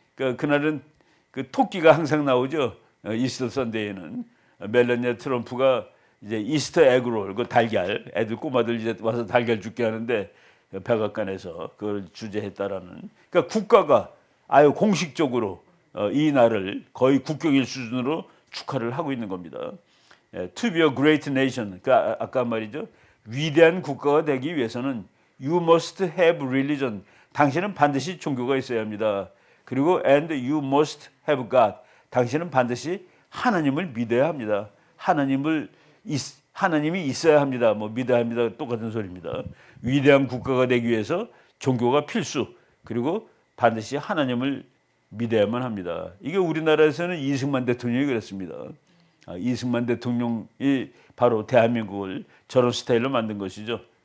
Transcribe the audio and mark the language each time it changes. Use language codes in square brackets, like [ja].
[ko] 그러니까 그날은 그 토끼가 항상 나오죠. 이스터 선데이에는 멜라니아 트럼프가 이제 이스터 에그롤, 그 달걀, 애들 꼬마들 이제 와서 달걀 죽게 하는데 백악관에서 그걸 주재했다라는. 그러니까 국가가 아유 공식적으로 이 날을 거의 국경일 수준으로 축하를 하고 있는 겁니다. [en] To be a great nation, [ko] 그러니까 아까 말이죠. 위대한 국가가 되기 위해서는 [en] you must have religion. [ko] 당신은 반드시 종교가 있어야 합니다. 그리고 [en] and you must have God. [ko] 당신은 반드시 하나님을 믿어야 합니다. 하나님이 있어야 합니다. 뭐 믿어야 합니다. 똑같은 소리입니다. 위대한 국가가 되기 위해서 종교가 필수. 그리고 반드시 하나님을 믿어야만 합니다. 이게 우리나라에서는 이승만 대통령이 그랬습니다. 이승만 대통령이 바로 대한민국을 저런 스타일로 만든 것이죠.